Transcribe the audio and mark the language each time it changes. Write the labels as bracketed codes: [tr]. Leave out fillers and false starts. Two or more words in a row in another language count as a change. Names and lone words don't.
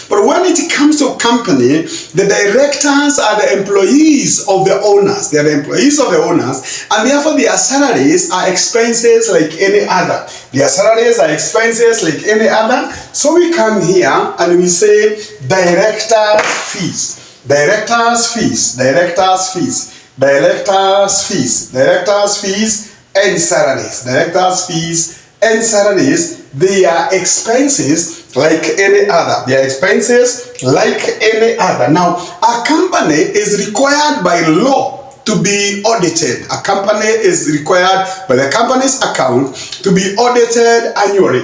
[en] But when it comes to a company, the directors are the employees of the owners. They are the employees of the owners, and therefore their salaries are expenses like any other. Their salaries are expenses like any other. So we come here and we say directors' fees, directors' fees, directors' fees, directors' fees, directors' fees, and salaries, directors' fees and salaries. They are expenses like any other. They are expenses like any other. Now, a company is required by law to be audited. A company is required by the company's account to be audited annually.